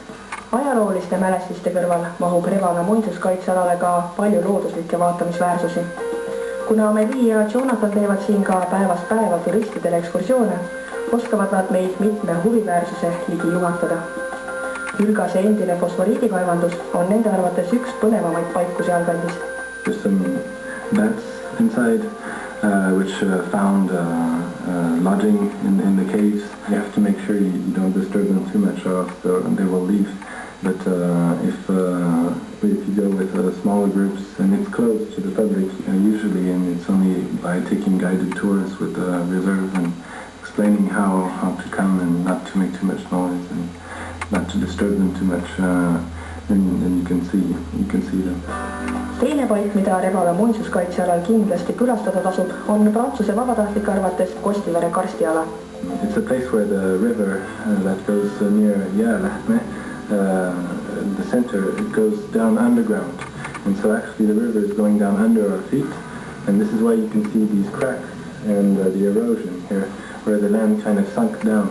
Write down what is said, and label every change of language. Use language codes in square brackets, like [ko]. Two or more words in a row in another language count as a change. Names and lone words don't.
[et] Ajalooliste mälestiste kõrval mahub Revala muinsuskaitsealale ka palju looduslikke vaatamisväärsusi. Kuna Amelie ja Jonathan teevad siin ka päevast päeva turistidele ekskursioone, oskavad nad meid mitme huviväärsuse ligi juhatada. Ülgase endine fosforiidikaevandus on nende arvates üks põnevamaid paiku sealkandis. [en] There's some bats inside which found lodging in the caves. You have to make sure you don't disturb them too much or else they will leave. But if you go with smaller groups and it's closed to the public usually, and it's only by taking guided tours with the reserve and explaining how to come and not to make too much noise and not to disturb them too much, then you can see them. [et] Teine paik, mida Revala muinsuskaitsealal kindlasti külastada tasub, on Prantsuse vabatahtlike arvates Kostivere karstiala. [en] It's a place where the river that goes near Järlähtme, the center, it goes down underground. And so actually the river is going down under our feet, and this is why you can see these cracks and the erosion here, where the land kind of sunk down.